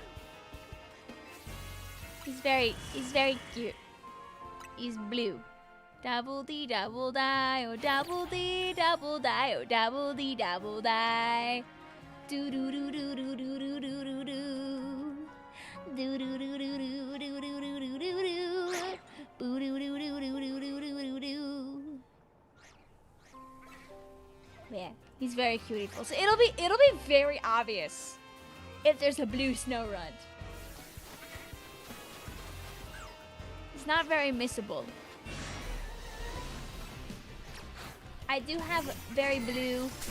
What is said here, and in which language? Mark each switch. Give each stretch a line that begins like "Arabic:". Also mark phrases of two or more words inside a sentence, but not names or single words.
English: He's very cute. He's blue. Dabble dee dabble die, oh dabble dee dabble die, oh dabble dee dabble die. Do do do do do do do do do do. Do do do do do do do do do do do. Boo do do do do do do do do do. Yeah, he's very cute. So it'll be very obvious if there's a blue snow runt. It's not very missable. I do have very blue.